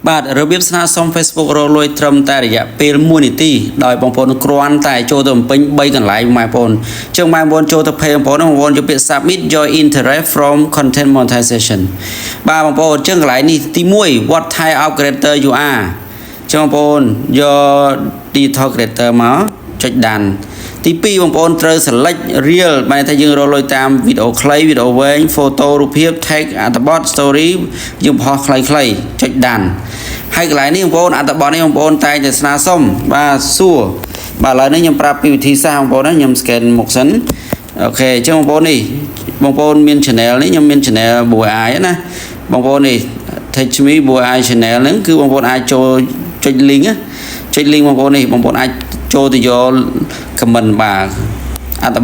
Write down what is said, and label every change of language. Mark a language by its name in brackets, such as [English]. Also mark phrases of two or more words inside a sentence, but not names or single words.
[Khmer] បាទរបៀបស្នើសុំ Facebook រកលុយត្រឹមតែរយៈពេល1នាទីដោយបងប្អូនគ្រាន់តែចូលទៅបំពេញ3កន្លែងបងប្អូនចឹងបងប្អូនចូលទៅ page បងប្អូនបងប្អូនយកពាក្យ [English] submit your interest from content [Khmer] monetization បាទបងប្អូនចឹងកន្លែងនេះទី1 [English] what type of creator you are [Khmer] ចឹងបងប្អូនយក [English] digital creator [Khmer] មកចុចដានទី2បងប្អូនត្រូវ select reel បានថា យើងរកលុយតាមវីដេអូខ្លីវីដេអូវែង photo រូបភាព tag អត្ថបទ story យើងបង្ហោះខ្លីៗចុចដានហើយកន្លែងនេះបងប្អូនអត្ថបទនេះបងប្អូនតែងតែស្នើសុំបាទសួរបាទឥឡូវនេះខ្ញុំប្រាប់ពីវិធីសាស្ត្របងប្អូនណាខ្ញុំ scan មុខសិនអូខេអញ្ចឹងបងប្អូននេះបងប្អូនមាន channel នេះខ្ញុំមាន channel Boy Eye ណាបងប្អូននេះ Teach Me Boy Eye channel ហ្នឹងគឺបងប្អូនអាចចូលចុច link ណាចុច link បងប្អូននេះបងប្អូនអាចចូលទៅយក comment បាទអត្ថប